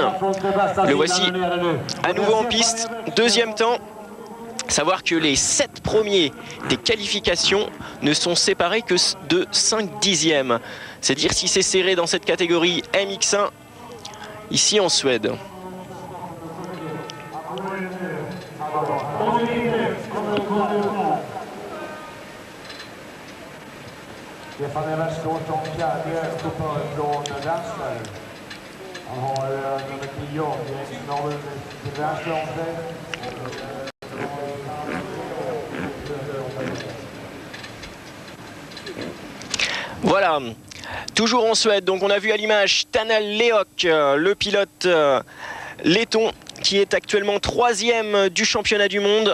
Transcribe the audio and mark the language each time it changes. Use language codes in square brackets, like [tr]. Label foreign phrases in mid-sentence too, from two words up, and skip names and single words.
[fr] Le voici à nouveau en piste, deuxième temps. Savoir que les 7 premiers des qualifications ne sont séparés que de 5 dixièmes. C'est dire si c'est serré dans cette catégorie MX1 ici en Suède. [sv] Stefan Everts står som fjärde chaufför från vänster. Han har nummer 10, James Norwell till vänster om sig. [fr] Voilà, toujours en Suède, donc on a vu à l'image Tanel Leok, le pilote letton qui est actuellement 3e du championnat du monde.